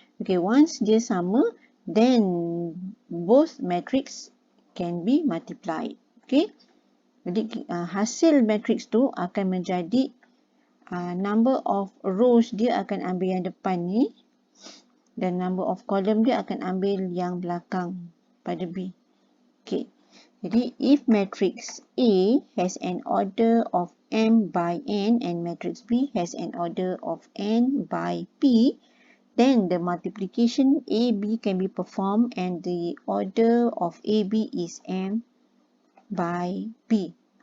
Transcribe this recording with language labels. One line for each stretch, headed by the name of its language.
English: Okay, once
Malay: dia sama,
English: then both matrix can be multiplied.
Malay: Okay, jadi hasil matrix tu akan menjadi
English: number of rows
Malay: dia akan ambil yang depan ni, dan
English: number of column
Malay: dia akan ambil yang belakang pada B.
English: Okay, jadi if matrix A has an order of M by N and matrix B has an order of N by P, then the multiplication AB can be performed and the order of AB is M by P.